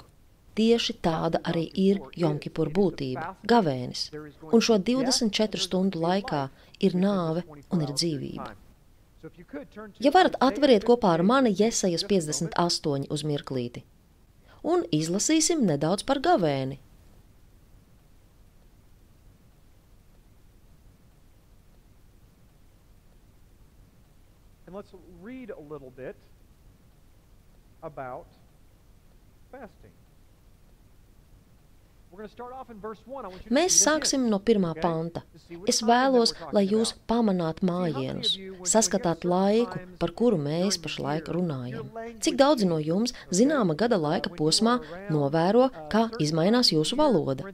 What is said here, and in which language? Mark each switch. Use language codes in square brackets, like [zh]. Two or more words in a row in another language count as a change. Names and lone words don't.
[lv] Tieši tāda arī ir Jom Kipur būtība, gavēnis. Un šo 24 stundu laikā ir nāve un ir dzīvība. Ja varat, atveriet kopā ar mani Jesajas 58 uz mirklīti. Un izlasīsim nedaudz par gavēni. [en] And let's read a little bit about fasting. [lv] Mēs sāksim no 1. panta. Es vēlos, lai jūs pamanāt mājienus, saskatāt laiku, par kuru mēs pašlaik runājam. Cik daudzi no jums zināma gada laika posmā novēro, kā izmainās jūsu valoda?